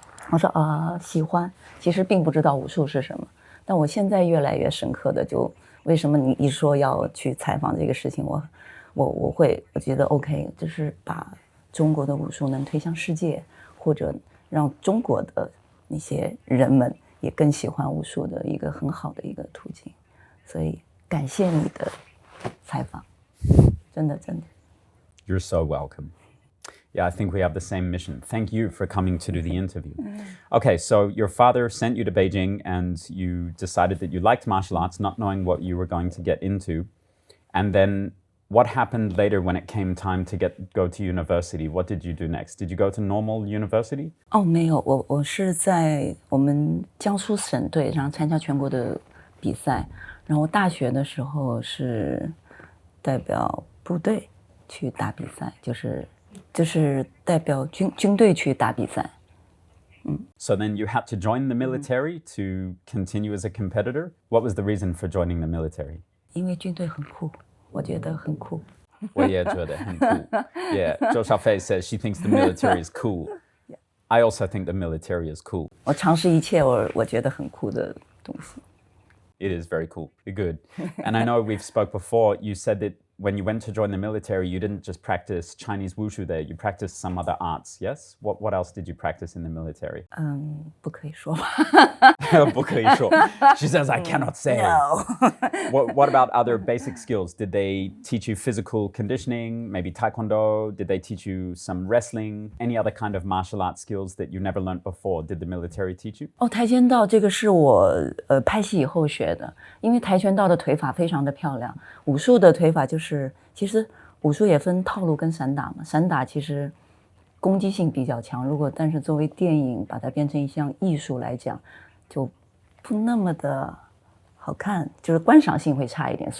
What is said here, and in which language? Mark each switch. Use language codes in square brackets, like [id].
[zh] 我说喜欢，其实并不知道武术是什么。但我现在越来越深刻的，就为什么你一说要去采访这个事情，我觉得 OK， 就是把中国的武术能推向世界，或者让中国的那些人们也更喜欢武术的一个很好的一个途径。所以感谢你的采访，真的。 [en] You're so welcome. Yeah, I think we have the same mission. Thank you for coming to do the interview. Okay, so your father sent you to Beijing and you decided that you liked martial arts, not knowing what you were going to get into. And then what happened later when it came time to go to university? What did you do next? Did you go to normal university? [zh] 没有，我是在我们江苏省队，然后参加全国的比赛。然后大学的时候是代表部队去打比赛，就是代表军队去打比赛。 [en] So then you had to join the military to continue as a competitor. What was the reason for joining the military? [zh] 因为军队很酷，我觉得很酷。我也觉得很酷。 [en] Yeah, Zhou Xiaofei says she thinks the military is cool. I also think the military is cool. [zh] 我尝试一切我觉得很酷的东西。 [en] It is very cool. Good. And I know we've spoke before. You said that when you went to join the military, you didn't just practice Chinese wushu there. You practiced some other arts. Yes. What else did you practice in the military? [zh] 不可以说吧。不可以说. [en] She says I cannot say. No. What about other basic skills? Did they teach you physical conditioning? Maybe taekwondo? Did they teach you some wrestling? Any other kind of martial arts skills that you never learned before? Did the military teach you? [zh] 跆拳道这个是我拍戏以后学的，因为跆拳道的腿法非常的漂亮，武术的腿法就是其实武术也分套路跟散打嘛，散打其实攻击性比较强，但是作为电影把它变成一项艺术来讲，就不那么的好看，就是观赏性会差一点。